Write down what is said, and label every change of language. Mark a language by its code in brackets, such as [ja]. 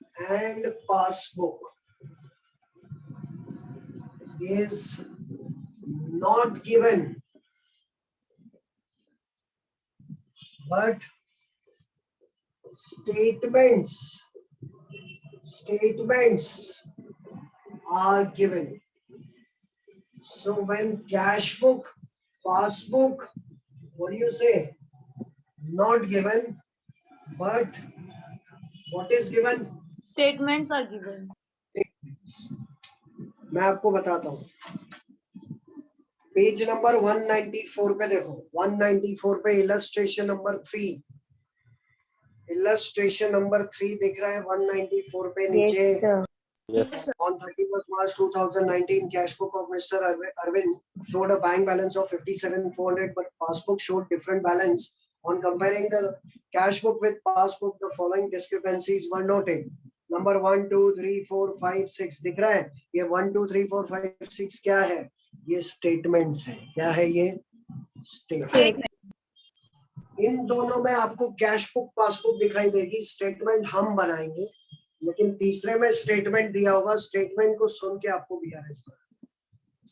[en] And passbook is not given but statements are given. So when cash book, passbook, what do you say? Not given, but what is given? Statements are given. [hi] मैं आपको बताता हूँ, page number 194 पे देखो, 194 पे illustration number 3, illustration number 3 दिख रहा है 194 पे [en] Yes, [hi] नीचे। [en] sir. Yes, sir. On 31st March 2019, cash book of Mr. Arvind showed a bank balance of 57,400, but passbook showed different balance. On comparing the cash book with passbook, the following discrepancies were noted. Number 1, 2, 3, 4, 5, 6 [hi] दिख रहा है। ये 1, 2, 3, 4, 5, 6 क्या है? ये statements है। क्या है ये? स्टेटमेंट। [en] Statement. [hi] इन दोनों में आपको कैश बुक पासबुक दिखाई देगी, स्टेटमेंट हम बनाएंगे, लेकिन तीसरे में स्टेटमेंट दिया होगा, स्टेटमेंट को सुन के आपको बीआरएस बनाना।